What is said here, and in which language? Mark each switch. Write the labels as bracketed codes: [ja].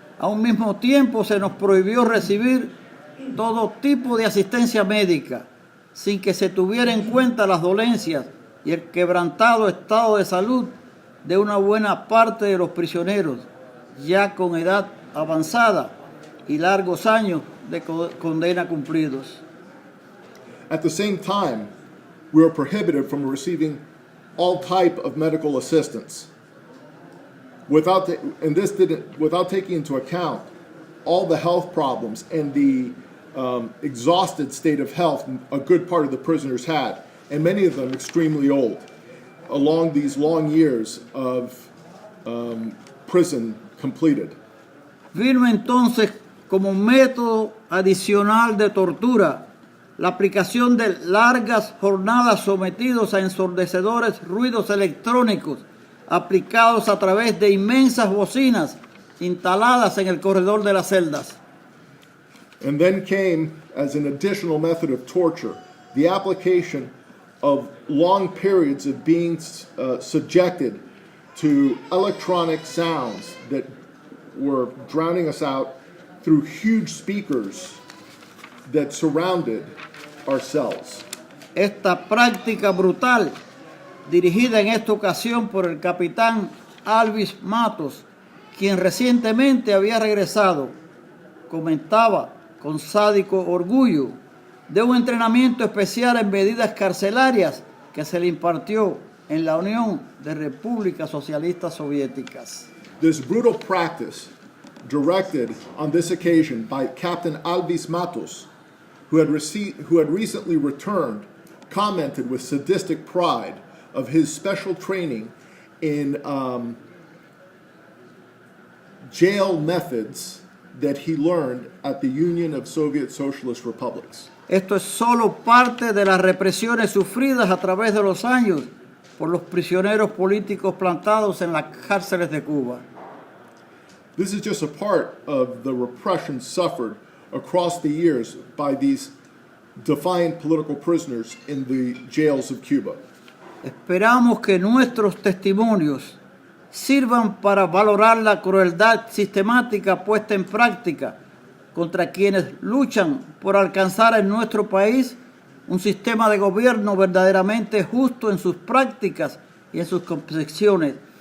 [es] A un mismo tiempo se nos prohibió recibir todo tipo de asistencia médica, sin que se tuviera en cuenta las dolencias y el quebrantado estado de salud de una buena parte de los prisioneros, ya con edad avanzada y largos años de condena cumplidos. [en] At the same time, we are prohibited from receiving all type of medical assistance without taking into account all the health problems and the exhausted state of health a good part of the prisoners had, and many of them extremely old, along these long years of prison completed. [es] Vino entonces como método adicional de tortura la aplicación de largas jornadas sometidos a ensordecedores ruidos electrónicos aplicados a través de inmensas bocinas instaladas en el corredor de las celdas. [en] And then came, as an additional method of torture, the application of long periods of being subjected to electronic sounds that were drowning us out through huge speakers that surrounded our cells. [es] Esta práctica brutal, dirigida en esta ocasión por el capitán Alvis Matos, quien recientemente había regresado, comentaba con sádico orgullo de un entrenamiento especial en medidas carcelarias que se le impartió en la Unión de Repúblicas Socialistas Soviéticas. [en] This brutal practice, directed on this occasion by Captain Alvis Matos, who had recently returned, commented with sadistic pride of his special training in jail methods that he learned at the Union of Soviet Socialist Republics. [es] Esto es solo parte de las represiones sufridas a través de los años por los prisioneros políticos plantados en las cárceles de Cuba. [en] This is just a part of the repression suffered across the years by these defiant political prisoners in the jails of Cuba. [es] Esperamos que nuestros testimonios sirvan para valorar la crueldad sistemática puesta en práctica contra quienes luchan por alcanzar en nuestro país un sistema de gobierno verdaderamente justo en sus prácticas y en sus concepciones,